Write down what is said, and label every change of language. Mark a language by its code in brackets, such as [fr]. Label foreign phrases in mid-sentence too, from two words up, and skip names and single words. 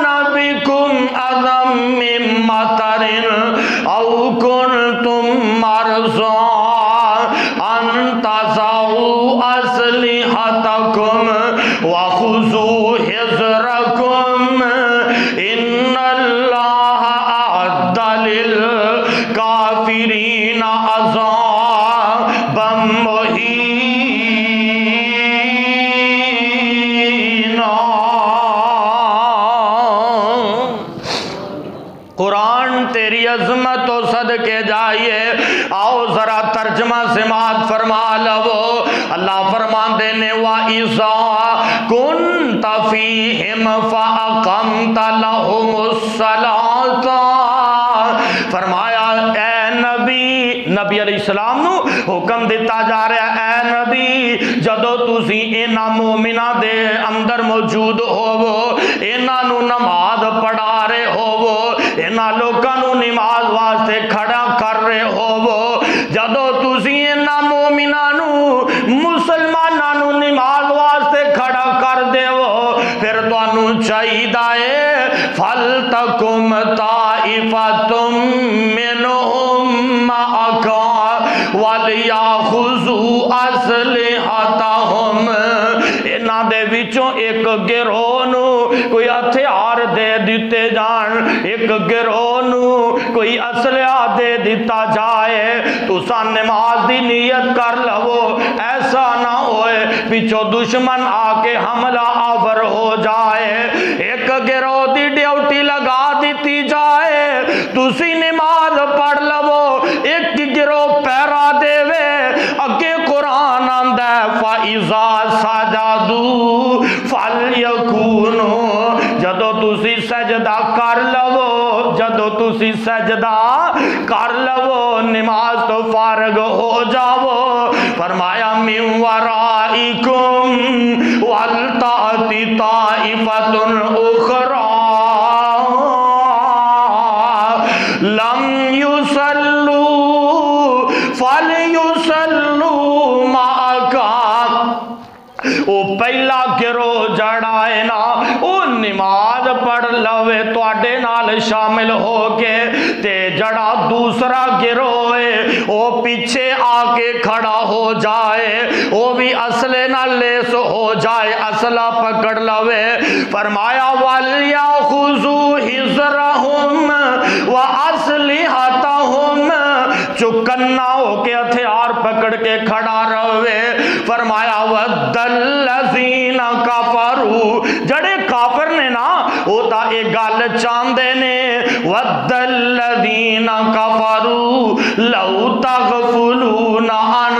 [ar] بِكُمْ أَذًى مِّن مَّطَرٍ أَوْ كُنْتُمْ مَرْضَىٰ أَن تَضَعُوا أَسْلِحَتَكُمْ وَخُذُوا حِذْرَكُمْ إِنَّ اللَّهَ أَعَدَّ لِلْكَافِرِينَ عَذَابًا مُهِينًا. [pa] قرآن تیری عظمت و صدقے جائیے. آؤ ذرا ترجمہ سماعت فرما لو. اللہ فرماندے نے [ar] وَإِذَا كُنْتَ فِيهِمْ فَأَقَمْتَ لَهُمُ الصَّلَاةَ. [pa] فرمایا اے نبی [ar] علیہ السلام [pa] نو حکم دیتا جا رہا ہے, اے نبی جدو تسی انہاں مومناں دے اندر موجود ہوو, انہاں نو نماز پڑھا رہے ہوو, انہاں لوکاں نو نماز واسطے کھڑا کر رہے ہوو, جدو تسی انہاں مومناں نو مسلماناں نو نماز واسطے کھڑا کر دیو, پھر تانوں چاہیے [ar] فَلْتَقُمْ طَائِفَةٌ مِّنْهُمْ مَعَكَ وَلْيَأْخُذُوا أَسْلِحَتَهُمْ. [pa] انہاں دے وچوں ایک گروہ نو کوئی ہتھیار دے دیتے جان, ایک گروہ نو کوئی اسلحہ دے دیتا جائے تسا نماز دی نیت کر لو، ایسا نہ ہوئے پیچھو دشمن آ کے حملہ آور ہو جائے، ایک گروہ دی ڈیوٹی لگا دیتی جائے، تسی نماز پڑھ لو، ایک گروہ پیرا دے وے، اگے قرآن آندہ ہے [ar] فَإِذَا سَجَدُوا فَلْيَكُونُوا، [pa] جدو تسی سجدہ کر لو، جدو تسی سجدہ کر لو نماز تو فارغ ہو جاؤ، فرمایا [ar] من ورائکم وَلْتَأْتِ طَائِفَةٌ أُخْرَى لم يصلوا فليصلوا معك، [pa] او پہلا گروہ جڑا ہے نا او نماز پڑھ لوے تواڈے نال شامل ہو کے، تے جڑا دوسرا گروہ ہے او پیچھے آ کے کھڑا ہو جائے، او بھی اسلحے نال لیس ہو جائے، اسلحہ پکڑ لوے، فرمایا [ar] وَلْيَأْخُذُوا حِذْرَهُمْ وَأَسْلِحَتَهُمْ، [pa] چکنا ہو کے ہتھیار پکڑ کے کھڑا رہے، فرمایا وَدَّ [ar] الَّذِينَ كَفَرُوا، [pa] جڑے کافر نے نا وہ تا ایک گل چاندے نے، [ar] وَدَّ الَّذِينَ كَفَرُوا لَوْ تَغْفُلُونَ عَنْ